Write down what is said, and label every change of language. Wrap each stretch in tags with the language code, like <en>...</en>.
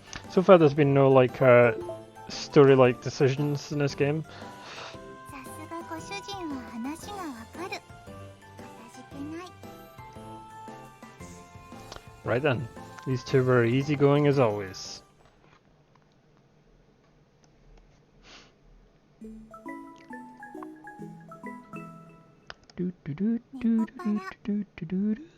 <en>So far, there's been no like story-like decisions in this game.</en> <ja>さすがご主人は話がわかる。かたじけない。</ja> <en>Right then, these two were easygoing as always. Do do do do do do do do do.</en>